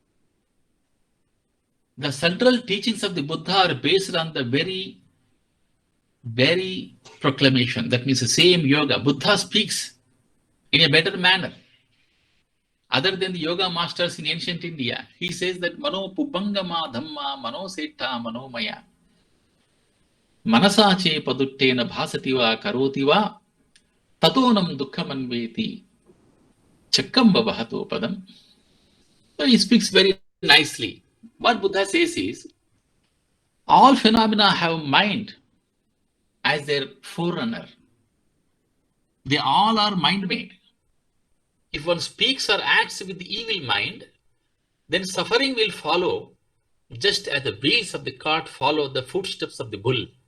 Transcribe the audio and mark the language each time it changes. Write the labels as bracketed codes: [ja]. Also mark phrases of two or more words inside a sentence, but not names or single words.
[en] The central teachings of the Buddha are based on the very proclamation. That means the same yoga. Buddha speaks in a better manner. Other than the yoga masters in ancient India, he says that [pi] Mano Pubangama Dhamma Mano Setta Manomaya. Manasache paduttena bhasativa karotiva tatonam dukkhamanveti chakkamba bahato padam. [en] So he speaks very nicely. What Buddha says is, all phenomena have mind as their forerunner. They all are mind-made. If one speaks or acts with the evil mind, then suffering will follow, just as the wheels of the cart follow the footsteps of the bull.